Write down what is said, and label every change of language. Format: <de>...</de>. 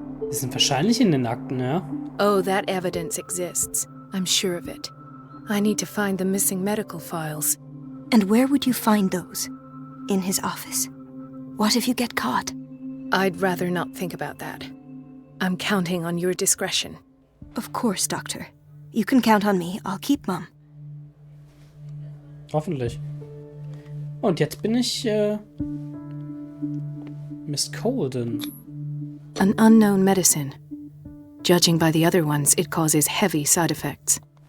<de>Die sind wahrscheinlich in den Akten, ja?</de> <en>Oh, that evidence exists. I'm sure of it. I need to find the missing medical files. And where would you find those? In his office? What if you get caught? I'd rather not think about that. I'm counting on your discretion. Of course, Doctor. You can count on me. I'll keep Mum.</en> <de>Hoffentlich. Und jetzt bin ich, Miss Colden.</de> <en>An unknown medicine. Judging by the other ones, it causes heavy side effects.</en>